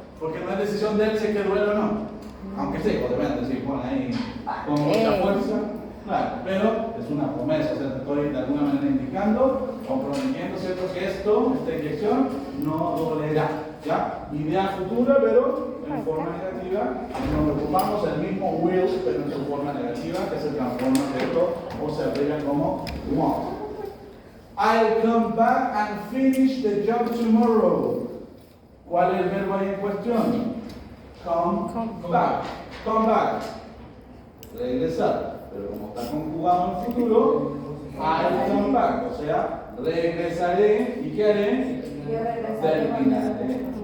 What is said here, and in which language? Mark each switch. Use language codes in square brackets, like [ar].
[es] Porque no es decisión de él si es que duele o no. Aunque sí, pues depende, si pone ahí con mucha fuerza, claro, pero es una promesa, o sea, te estoy de alguna manera indicando, comprometiendo, ¿cierto?, que esta inyección no dolerá, ¿ya? Idea futura, pero en forma negativa, nos ocupamos el mismo will, pero en su forma negativa, que se transforma, ¿cierto?, o se abrevia como want. [en] I'll come back and finish the job tomorrow. [es] ¿Cuál es el verbo ahí en cuestión? [en] Come back. Come back. [es] Regresar. Pero como está conjugado en futuro, [en] I'll come back. [es] O sea, regresaré y ¿qué haré? terminaré.